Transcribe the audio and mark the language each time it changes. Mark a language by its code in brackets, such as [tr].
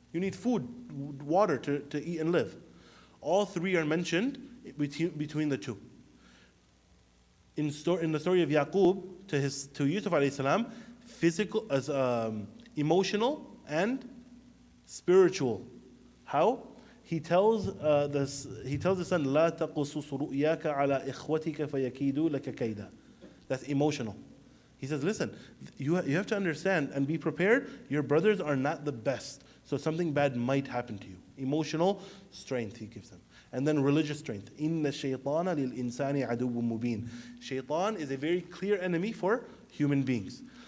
[en] You need food, water to eat and live. All three are mentioned between the two. In the story of Yaqub to Yusuf alayhi salam, physical, emotional and spiritual. How? He tells the son, [ar] لا تقصص رؤياك على إخوتك فيكيدوا لك كيدا. [en] That's emotional. He says, listen, you have to understand and be prepared. Your brothers are not the best, so something bad might happen to you. Emotional strength he gives them. And then religious strength. [ar] إِنَّ الشَّيْطَانَ لِلْإِنسَانِ عَدُوٌّ مُبِينٌ. [en] Shaitan is a very clear enemy for human beings.